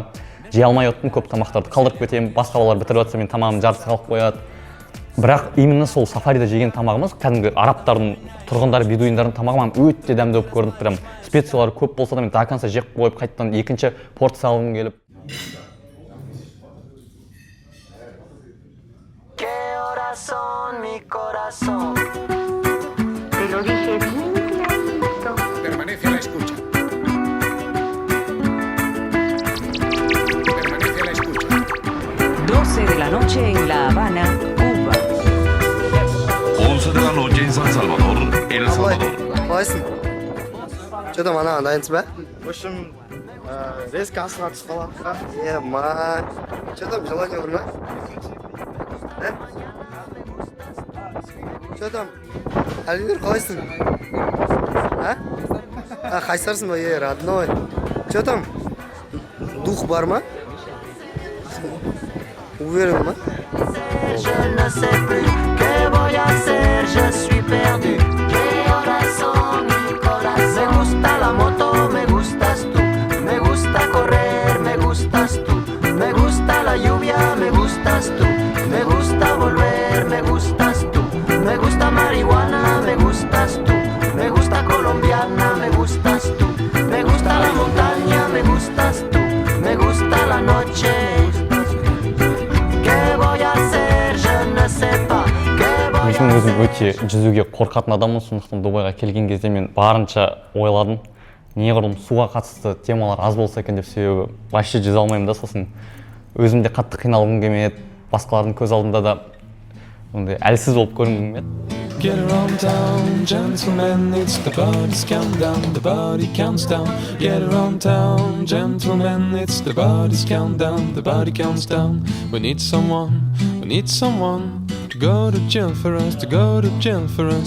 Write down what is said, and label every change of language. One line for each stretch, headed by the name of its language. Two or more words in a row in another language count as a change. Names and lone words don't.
Kazakh: Жей алмай оттым, көп тамақтарды қалдырып кетемін, басқа балалар бітіріп жатса мен тамағым жартысы қалып қояды. Бірақ именно сол сафарида жеген тамағымыз кәдімгі арабтардың, тұрғындары, бедуиндардың тамағы маған өте дәмді болып көрінді. Прям специялары көп болса да мен
Russian: до конца
Kazakh: жеп қойып, қайтадан екінші порция алғым келіп.
Spanish: Permanece a la escucha. 12 de la noche en La Habana, Cuba. 11 de la noche en San Salvador, El Salvador.
Kazakh: Қалайсың? Что-то мана дайынсыз ба?
Russian: В общем, резко
Kazakh: асыға түсіп қалады.
Russian: Что там, желание
Kazakh: бар ма?
Russian: Что там?
Kazakh: Әліңдер қалайсың? Қайсарсың ба, родной?
Russian: Что там? Дух
Kazakh: бар ма?
Russian: Уверен ма?
French: Je ne sais plus
Spanish: qué voy a hacer,
French: je suis perdu.
Spanish: ¿Qué horas son, mi corazón? Me gusta la moto, me gustas tú. Me gusta correr, me gustas tú. Me gusta la lluvia, me gustas tú. Me gusta volver, me gustas tú. Me gusta marihuana, me gustas tú. Me gusta colombiana, me gustas tú. Me gusta la montaña, me gustas tú. Me gusta la noche.
Kazakh: Мен өзім өте жүзуге қорқатын адаммын, сондықтан Дубайға келген кезде мен барынша ойладым. Неғұрлым суға қатысты темалар аз болса екен деп, себебі вообще жүзе алмаймын да, сосын өзім де қатты қиналғым келмеді, басқалардың көз алдында да ондай әлсіз болып көрінгім келмеді.
English: Get around town, gentlemen, it's the body's countdown, the body counts down. Get around town, gentlemen, it's the body's countdown, the body counts down. We need someone to go to jail for us, to go to jail for us.